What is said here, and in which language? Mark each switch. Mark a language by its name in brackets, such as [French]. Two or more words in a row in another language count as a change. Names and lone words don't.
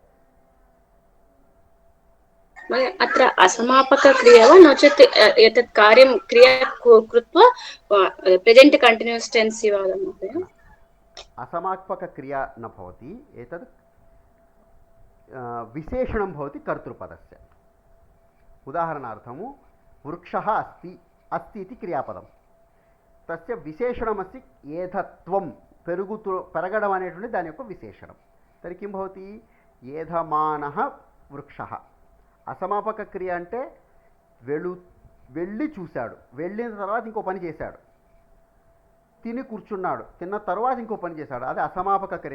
[Sanskrit] अत्र असमापकक्रिया वा नो चेत् एतत् कार्यं क्रिया कृत्वा [English] present continuous tense [Sanskrit] वा महोदय? असमापकक्रिया न भवति, एतत् विशेषणं भवति कर्तृपदस्य। उदाहरणार्थं वृक्षः अस्ति, अस्ति इति क्रियापदं, तस्य विशेषणमस्ति [Telugu] ఏధత్వం, పెరగడం అనేటువంటి దాని యొక్క విశేషణం। [Sanskrit] తరి కిం భవతి, ఏధమానః వృక్షः। [Telugu] అసమాపక క్రియ అంటే వెళ్ళి చూశాడు, వెళ్ళిన తర్వాత ఇంకో పని చేశాడు, తిని కూర్చున్నాడు, తిన్న తర్వాత ఇంకో పని చేశాడు, అది అసమాపక క్రియ।